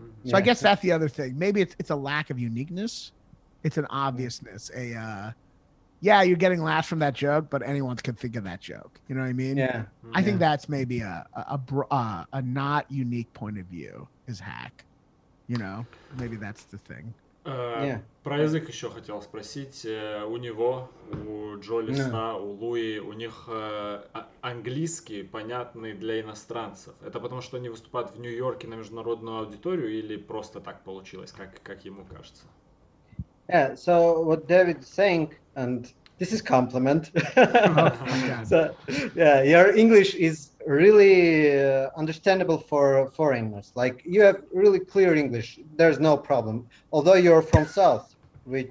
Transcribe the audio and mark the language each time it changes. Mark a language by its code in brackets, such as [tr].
[en] So I guess that's the other thing. Maybe it's a lack of uniqueness. It's an obviousness. yeah, you're getting laughs from that joke, but anyone can think of that joke. You know what I mean? Yeah. I think that's maybe a not unique point of view is hack. You know, maybe that's the thing. [ru] Про язык еще хотел спросить. У него, у Джолиса, у Луи, у них английский понятный для иностранцев. Это потому, что они выступают в Нью-Йорке на международную аудиторию или просто так получилось, как ему кажется? [en] Yeah, so what David is saying, and this is compliment. So, yeah, your English is really understandable for foreigners. Like you have really clear English. There's no problem. Although you're from South, which